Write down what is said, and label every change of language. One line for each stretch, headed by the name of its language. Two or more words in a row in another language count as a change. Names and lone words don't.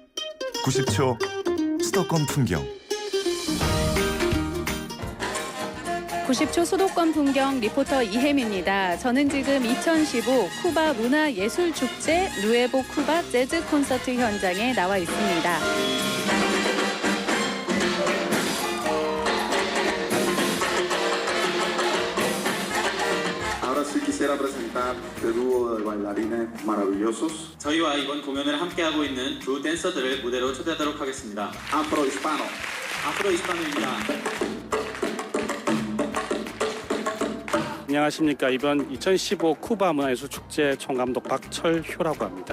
Korean: 90초 수도권 풍경. 90초 수도권 풍경 리포터 이혜미입니다. 저는 지금 2015 쿠바 문화예술축제 누에보 쿠바 재즈 콘서트 현장에 나와 있습니다.
Spanish: Ahora sí quisiera presentar el dúo de bailarines maravillosos.
Korean: 저희와 이번 공연을 함께하고 있는 두 댄서들을 무대로 초대하도록 하겠습니다. Afro Hispano. 아프로 이스파노입니다. 안녕하십니까. 이번 2015 쿠바 문화예술축제 총감독 박철효라고 합니다.